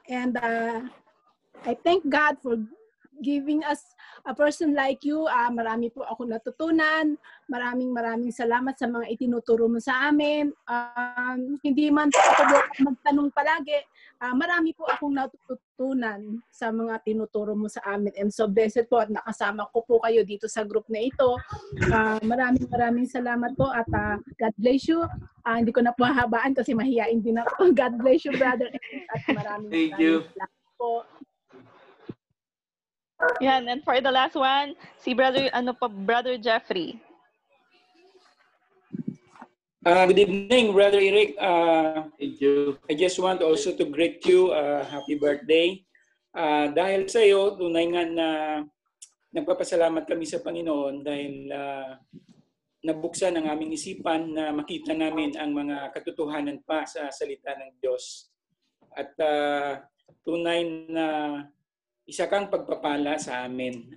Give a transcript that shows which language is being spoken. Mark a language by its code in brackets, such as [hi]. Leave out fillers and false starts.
[en] And I thank God for giving us a person like you. [tl] Marami po ako natutunan. Maraming salamat sa mga itinuturo mo sa amin. Hindi man po ako magtanong palagi. Marami po akong natutunan sa mga tinuturo mo sa amin. [en] And so blessed [tl] po at nakasama ko po kayo dito sa group na ito. Maraming salamat po at God bless you. Hindi ko na po hahabaan kasi mahihain din ako. [en] God bless you, brother. [tl] At maraming salamat po. [en] Yan, and for the last one, si Brother Jeffrey. Good evening, Brother Eric. Thank you. I just want also to greet you happy birthday. [tl] Dahil sa iyo, tunay nga na nagpapasalamat kami sa Panginoon dahil nabuksan ang aming isipan na makita namin ang mga katotohanan pa sa salita ng Diyos. at tunay na isa kang pagpapala sa amin.